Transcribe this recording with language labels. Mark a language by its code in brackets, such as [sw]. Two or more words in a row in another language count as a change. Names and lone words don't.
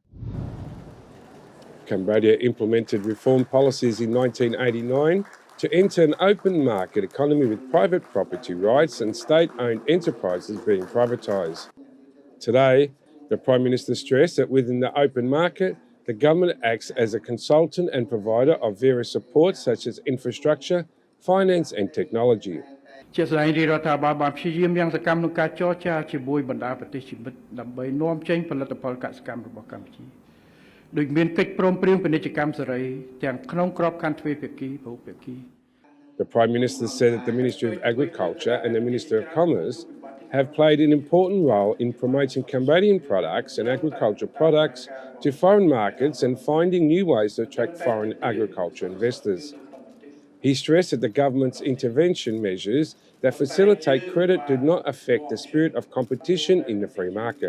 [en] Cambodia implemented reform policies in 1989 to enter an open market economy with private property rights and state-owned enterprises being privatised. Today, the Prime Minister stressed that within the open market, the government acts as a consultant and provider of various supports such as infrastructure, finance and technology. [km] ជាស្ដែងរាជរដ្ឋាភិបាលបានព្យាយាមយ៉ាងសកម្មក្នុងការចរចាជាមួយបណ្ដាប្រទេសជាមិត្តដើម្បីនាំចេញផលិតផលកសិកម្មរបស់កម្ពុជាដោយមានកិច្ចព្រមព្រៀងពាណិជ្ជកម្មសេរីទាំងក្នុងក្របខ័ណ្ឌទ្វេភាគីពហុភាគី [en] The Prime Minister said that the Ministry of Agriculture and the Minister of Commerce have played an important role in promoting Cambodian products and agricultural products to foreign markets and finding new ways to attract foreign agriculture investors. He stressed that the government's intervention measures that facilitate credit do not affect the spirit of competition in the free market.